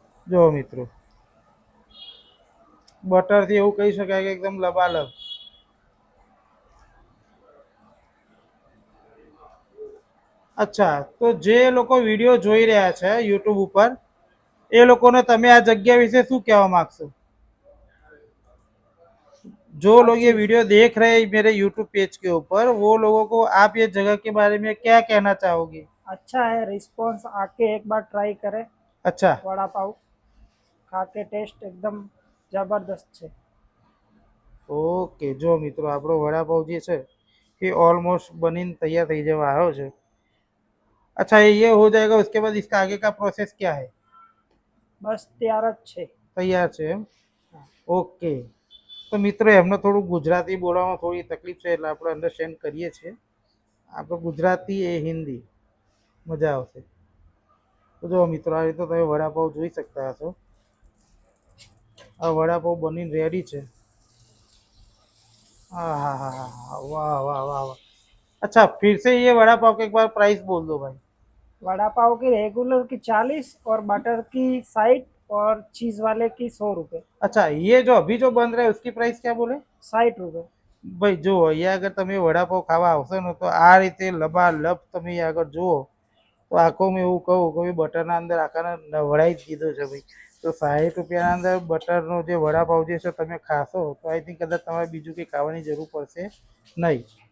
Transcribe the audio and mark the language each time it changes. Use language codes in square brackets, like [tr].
[gu] જો મિત્રો બટરથી એવું કહી શકાય કે એકદમ લબાલબ. અચ્છા. તો જે લોકો વિડીયો જોઈ રહ્યા છે યુટ્યુબ ઉપર એ લોકોને તમે આ જગ્યા વિશે શું કહેવા માંગશો? [hi] जो लोग ये वीडियो देख रहे हैं मेरे यूट्यूब पेज के ऊपर, वो लोगों को आप ये जगह के बारे में क्या कहना चाहोगे? अच्छा है, रिस्पॉन्स आके एक बार ट्राई करें. अच्छा. वड़ा पाव खा के टेस्ट एकदम जबरदस्त છે. [en] Okay. [gu] जो मित्रों આપણો વડાપાઉં જે છે એ ऑलमोस्ट बनीने तैयार થઈ જવા આવ્યો છે. [hi] अच्छा, ये हो जाएगा, उसके बाद इसका आगे का प्रोसेस क्या है? [gu] બસ તૈયાર જ છે. તૈયાર છે એમ? ઓકે. તો મિત્રો એમને થોડું ગુજરાતી બોલવામાં થોડી તકલીફ છે એટલે આપણે અન્ડરસ્ટેન્ડ કરીએ છીએ. આપણે ગુજરાતી એ હિન્દી મજા આવશે. તો જો મિત્રો આ રીતે તમે વડાપાઉં જોઈ શકતા હશો. આ વડાપાઉં બનીને રેડી છે. હા હા હા હા. वाह वाह वाह वाह. [hi] अच्छा, फिर से ये वड़ा पाव का एक बार प्राइस बोल दो भाई. वड़ा पाव की रेगुलर की 40 और बटर की 60 और चीज वाले की 100 रुपये. अच्छा, ये जो अभी जो बन रहा है उसकी प्राइस क्या बोले? 60 रुपये. [gu] ભાઈ જુઓ અહીંયા આગળ તમે વડાપાઉં ખાવા આવશો ને તો આ રીતે લબાલબ તમે અહીંયા આગળ જુઓ તો આખો મેં એવું કહું કે બટરના અંદર આખાને નવડાવી જ દીધો છે ભાઈ. તો 60 રૂપિયાના અંદર બટરનો જે વડાપાઉં જે છે તમે ખાશો તો આઈ થિંક કદાચ તમારે બીજું કંઈ ખાવાની જરૂર પડશે નહીં.